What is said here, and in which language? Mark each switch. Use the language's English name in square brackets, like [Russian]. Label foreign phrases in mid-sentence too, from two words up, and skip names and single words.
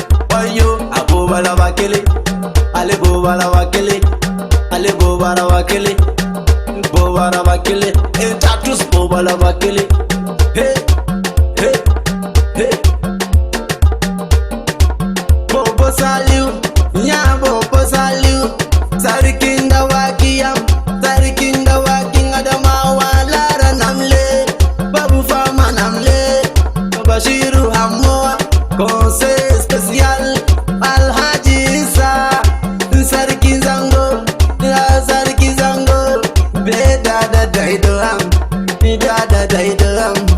[Fula] Wayyo, a Bobara Wakele, ale Bobara Wakele, ale Bobara Wakele, Bobara Wakele, e Tatus Bobara Wakele. Hey, hey, hey. Bobo Saliu, nya Bobo Saliu. [Hausa] Sarkin dawaki yam, sarkin dawakin Adamawa, lara namle, babu fama namle. Bashiru Hamoa, [French] conseil spécial, [Hausa] Alhaji Isa. Sarkin Zango, ya sarkin Zango. [Fula] Be dada daido am, be dada daido am.